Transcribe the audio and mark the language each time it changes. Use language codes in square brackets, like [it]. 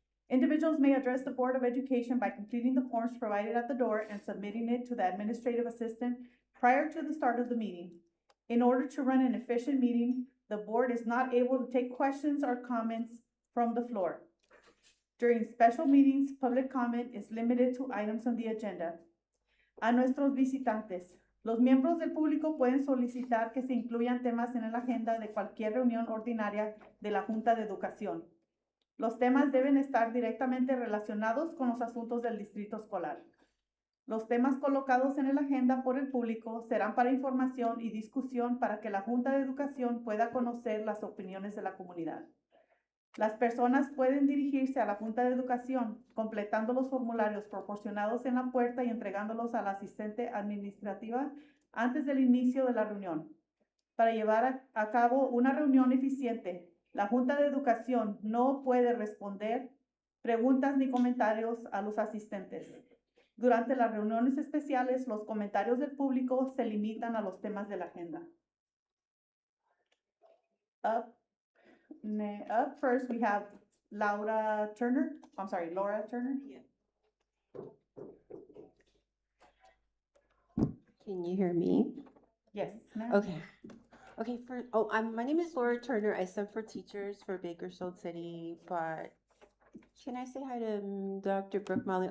[en] Individuals may address the Board of Education by completing the forms provided at the door and submitting it to the administrative assistant prior to the start of the meeting. In order to run an efficient meeting, the board is not able to take questions or comments from the floor. During special meetings, public comment is limited to items on the agenda. [es] A nuestros visitantes, los miembros del público pueden solicitar que se incluyan temas en la agenda de cualquier reunión ordinaria de la Junta de Educación. Los temas deben estar directamente relacionados con los asuntos del distrito escolar. Los temas colocados en la agenda por el público serán para información y discusión para que la Junta de Educación pueda conocer las opiniones de la comunidad. Las personas pueden dirigirse a la Junta de Educación completando los formularios proporcionados en la puerta y entregándolos a la asistente administrativa antes del inicio de la reunión. Para llevar a cabo una reunión eficiente, la Junta de Educación no puede responder preguntas ni comentarios a los asistentes. Durante las reuniones especiales, los comentarios del público se limitan a los temas de la agenda. [en] Up first, we have Laura Turner. Laura Turner. Can you hear me? Yes, ma'am. Okay. Okay, my name is Laura Turner. I sub for teachers for Bakersfield City, but can I say hi to Dr. Brooke Molly?